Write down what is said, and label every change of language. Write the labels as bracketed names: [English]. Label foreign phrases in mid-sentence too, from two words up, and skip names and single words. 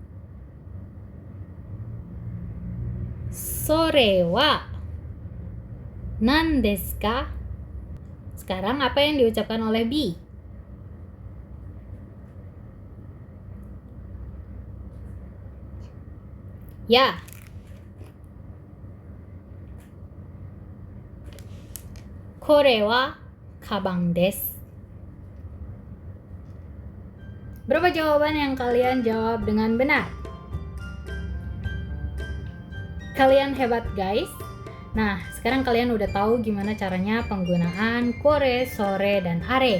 [Japanese] それは何ですか? [Indonesian] Sekarang apa yang diucapkan oleh B? Ya. [Japanese] これはかばんです. [Indonesian] Berapa jawaban yang kalian jawab dengan benar? Kalian hebat guys. Nah, sekarang kalian udah tahu gimana caranya penggunaan kore, sore, dan are.